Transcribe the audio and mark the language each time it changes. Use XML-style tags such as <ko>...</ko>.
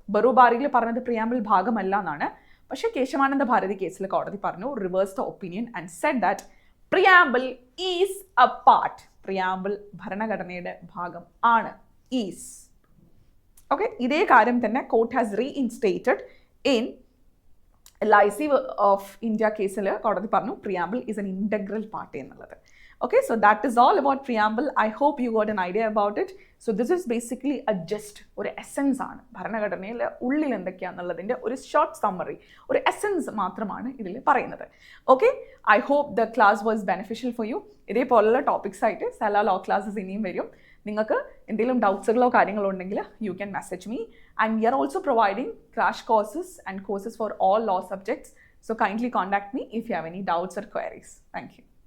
<ml>ബറൂബാരിയിൽ പറഞ്ഞത് പ്രിയാമ്പിൾ ഭാഗമല്ല എന്നാണ്. പക്ഷേ കേശവാനന്ദ ഭാരതി കേസിൽ കോടതി പറഞ്ഞു reverse the opinion and said that preamble is A part. Preamble ഭരണഘടനയുടെ ഭാഗം ആണ്, ഈസ്. ഓക്കെ, ഇതേ കാര്യം തന്നെ court has റീഇൻസ്റ്റേറ്റഡ് in LIC of India കേസിൽ കോടതി പറഞ്ഞു preamble is N integral part എന്നുള്ളത്.</ml> <en>Okay, so that is all about preamble. I hope you got an idea about it. So this is basically a gist, ഒരു essence ആണ്.</en> <ml>ഭരണഘടനയിലെ ഉള്ളിൽ എന്തൊക്കെയാണെന്നുള്ളതിൻ്റെ ഒരു short summary, ഒരു എസെൻസ് മാത്രമാണ് ഇതിൽ പറയുന്നത്.</ml> <en>Okay, I hope the class was beneficial for you. ഇതേപോലുള്ള topics ആയിട്ട് സല law classes ഇനിയും വരും.</en> <ml>നിങ്ങൾക്ക് എന്തെങ്കിലും ഡൗട്ട്സുകളോ കാര്യങ്ങളോ ഉണ്ടെങ്കിൽ you can message me.</ml> <en>And we are also providing crash courses and courses for all law subjects. So kindly contact me if you have any doubts or queries. Thank you.</en>